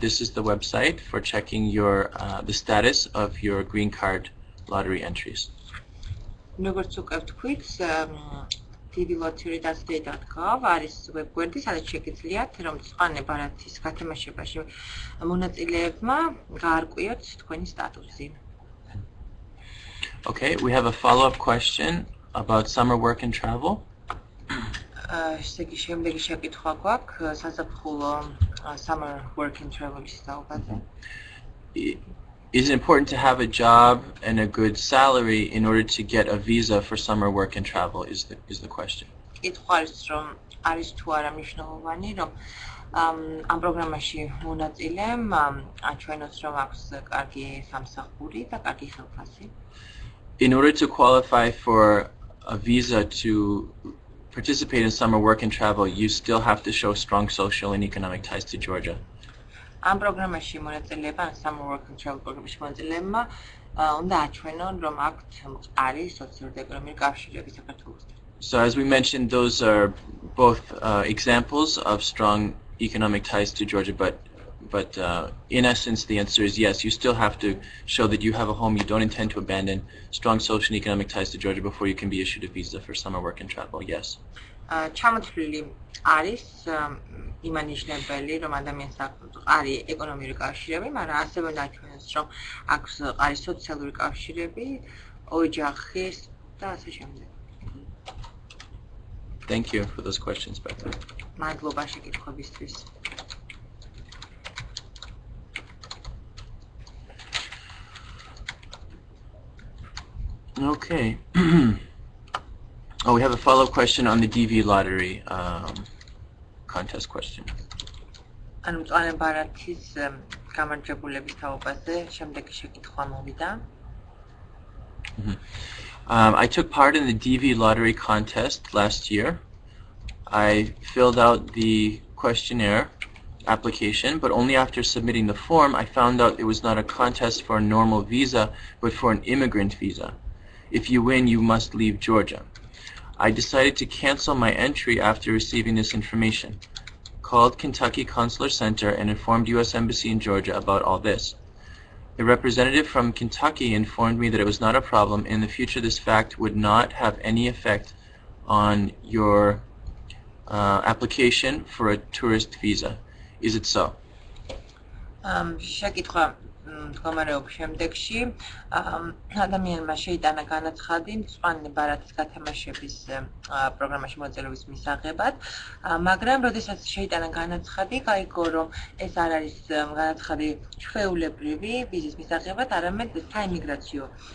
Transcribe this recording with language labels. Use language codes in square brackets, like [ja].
[en] This is the website for checking your the status of your green card lottery entries. [ka] როგორც უკვე ვთქვით, dvlottery.state.gov არის ვებგვერდი, სადაც შეგიძლიათ, რომ სხვა ბარათის გათამაშებაში მონაწილეებმა გაარკვიოთ თქვენი სტატუსი. [en] Okay, we have a follow-up question about summer work and travel. [ka] შემდეგი შეკითხვა გვაქვს საზაფხულო summer work and travel-ის საუბარზე. [en] Is it important to have a job and a good salary in order to get a visa for summer work and travel is the question. [ka] კითხვა არის თუ არა მნიშვნელოვანი, რომ ამ პროგრამაში მონაწილემ აჩვენოს, რომ აქვს კარგი სამსახური და კარგი ხელფასი. [en] In order to qualify for a visa to participate in summer work and travel, you still have to show strong social and economic ties to Georgia. [ka] ამ პროგრამაში მონაწილეება, ან summer work and travel პროგრამაში მონაწილეებმა უნდა აჩვენონ, რომ აქვთ მყარი სოციალური და ეკონომიკური კავშირები საქართველოსთან. [en] So as we mentioned, those are both examples of strong economic ties to Georgia, but in essence, the answer is yes. You still have to show that you have a home you don't intend to abandon, strong social and economic ties to Georgia before you can be issued a visa for summer work and travel. Yes. [ka] ჩამოთვლილი არის იმანიშნებელი, რომ ადამიანს აქვს მყარი ეკონომიკური კავშირები, მაგრამ ასევე ნაჩვენებს, რომ აქვს მყარი სოციალური კავშირები, ოჯახის და ასე შემდეგ. [en] Thank you for those questions, Becca. [ka] მადლობა შეკითხვებისთვის. [en] Okay. Oh, we have a follow-up question on the DV lottery contest question. [ka] ანუ მწვანე ბარათის გამარჯვებულების თაობაზე შემდეგი შეკითხვა მოვიდა. [en] I took part in the DV lottery contest last year. I filled out the questionnaire application, but only after submitting the form I found out it was not a contest for a normal visa, but for an immigrant visa. If you win, you must leave Georgia. I decided to cancel my entry after receiving this information. Called Kentucky Consular Center and informed U.S. Embassy in Georgia about all this. A representative from Kentucky informed me that it was not a problem. In the future, this fact would not have any effect on your application for a tourist visa. Is it so? [ka] შეკითხვა მდგომარეობის შემდეგში ადამიანმა შეიტანა განაცხადი მწვანე ბარათის გათამაშების პროგრამაში მოწვევის მისაღებად, მაგრამ როდესაც შეიტანა განაცხადი, გაიგო, რომ ეს არ არის განაცხადი ჩვეულებრივი ვიზის მისაღებად, არამედ საიმიგრაციო